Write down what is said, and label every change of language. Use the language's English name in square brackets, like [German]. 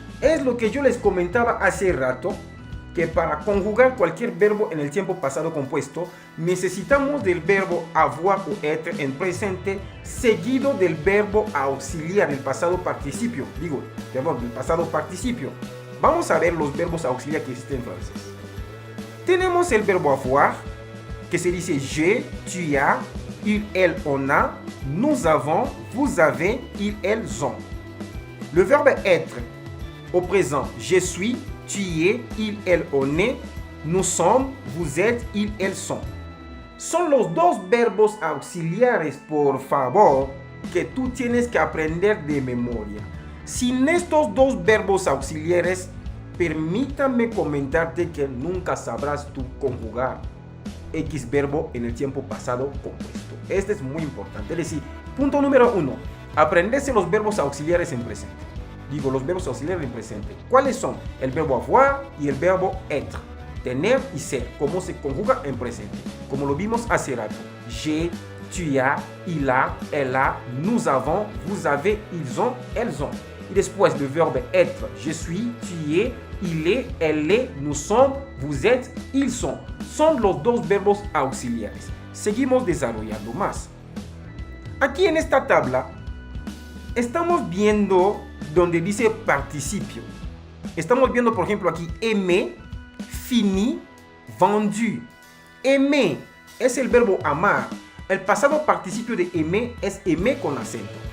[Spanish] Es lo que yo les comentaba hace rato, que para conjugar cualquier verbo en el tiempo pasado compuesto, necesitamos del verbo avoir o être en presente, seguido del verbo auxiliar, el pasado participio. Del pasado participio. Vamos a ver los verbos auxiliares que existen en francés. Tenemos el verbo avoir, que se dice [French] j'ai, tu as, il, elle, on a, nous avons, vous avez, ils, elles ont. Le verbe être, au présent, je suis, tu y es, il, elle, on est, nous sommes, vous êtes, ils, elles sont. [Spanish] Son los dos verbos auxiliares, por favor, que tú tienes que aprender de memoria. Sin estos dos verbos auxiliares, permítame comentarte que nunca sabrás tú conjugar X verbo en el tiempo pasado compuesto. Este es muy importante. Es decir, punto número 1, aprenderse los verbos auxiliares en presente. Los verbos auxiliares en presente. ¿Cuáles son? El verbo avoir y el verbo être. Tener y ser. ¿Cómo se conjuga en presente? Como lo vimos hace rato. [French] J'ai, tu as, il a, elle a, nous avons, vous avez, ils ont, elles ont. [Spanish] Y después [French] le verbe être. Je suis, tu es, il est, elle est, nous sommes, vous êtes, ils sont. [Spanish] Son los dos verbos auxiliares. Seguimos desarrollando más. Aquí en esta tabla estamos viendo donde dice participio. Estamos viendo, por ejemplo, aquí aimé, fini, vendu. Aimé es el verbo amar. El pasado participio de aimé es aimé con acento.